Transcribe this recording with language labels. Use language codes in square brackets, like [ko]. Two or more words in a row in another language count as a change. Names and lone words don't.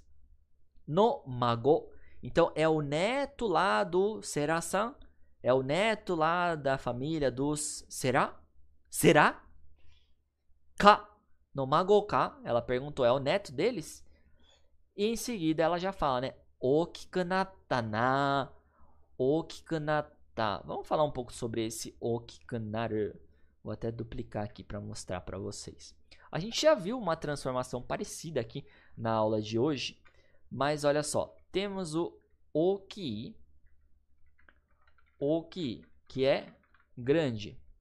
[ja] の 孫. [pt] Então, é o neto lá do Sera-san. É o neto lá da família dos Sera? [ja] セラ？か。の 孫 か. [pt] Ela perguntou, é o neto deles? E em seguida ela já fala, né? [ja] 大きく なった な。大きく なった. [pt] Vamos falar um pouco sobre esse [ja] 大きく なる. [pt] Vou até duplicar aqui para mostrar para vocês. A gente já viu uma transformação parecida aqui na aula de hoje. Mas olha só. Temos o oki. Oki, que é grande.